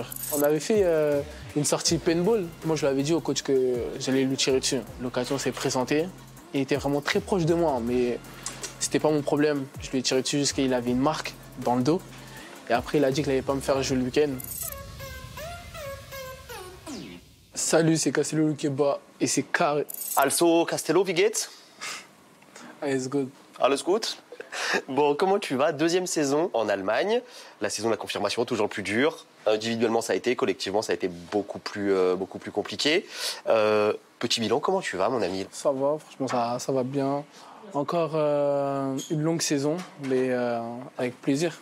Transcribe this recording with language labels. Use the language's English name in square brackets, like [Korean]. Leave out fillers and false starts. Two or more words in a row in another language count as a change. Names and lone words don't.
[French] On avait fait une sortie paintball. Moi, je lui avais dit au coach que j'allais lui tirer dessus. L'occasion s'est présentée. Il était vraiment très proche de moi, mais c'était pas mon problème. Je lui ai tiré dessus jusqu'à il avait une marque dans le dos. Et après, il a dit qu'il n'allait pas me faire jouer le week-end. Salut, c'est Castello Luqueba et c'est carré. [German] Also, Castello, wie geht's? Alles good. Alles gut. [French] Bon, comment tu vas? Deuxième saison en Allemagne. La saison de la confirmation, toujours plus dure. Individuellement, ça a été. Collectivement, ça a été beaucoup plus compliqué. Petit bilan, comment tu vas, mon ami? Ça va, franchement, ça va bien. Encore une longue saison, mais avec plaisir.